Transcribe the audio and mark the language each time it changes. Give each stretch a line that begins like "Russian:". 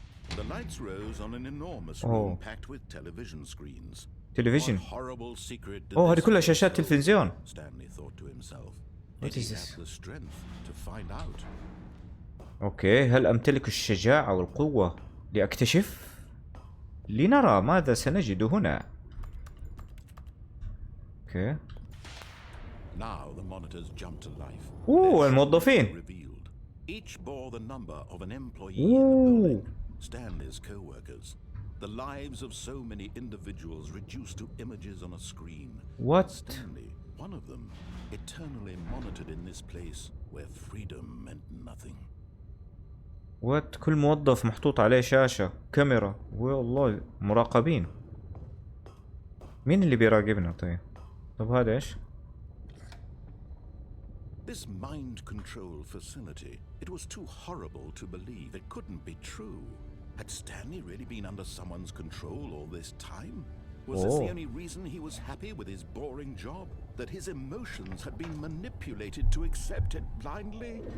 English: The lights rose on an enormous room packed with television screens.
Arabic: تلفزيون.
English: Horrible secret.
Arabic: هذه كلها شاشات تلفزيون.
English: Stanley thought to himself. What is this? The strength to find out.
Arabic: اوكي هل امتلك الشجاعة والقوة لاكتشف؟ لنرى ماذا سنجد هنا. اوكي.
English: Now the monitors jumped to life.
Arabic: الموظفين.
English: Each bore the number of an employee in the building. Stanley's co-workers. The lives of so many individuals reduced to images on a screen. What? Stanley, one of them, eternally monitored in this place where freedom meant nothing. What?
Arabic: كل موظف محطوط عليه شاشة كاميرا والله مراقبين. مين اللي بيراقبنا طيب هذا ايش؟
English: This mind control facility, it was too horrible to believe. It couldn't be true. Had Stanley really been under someone's control all this time? Was this the only reason he was happy with his boring job? That his emotions had been manipulated to accept it blindly?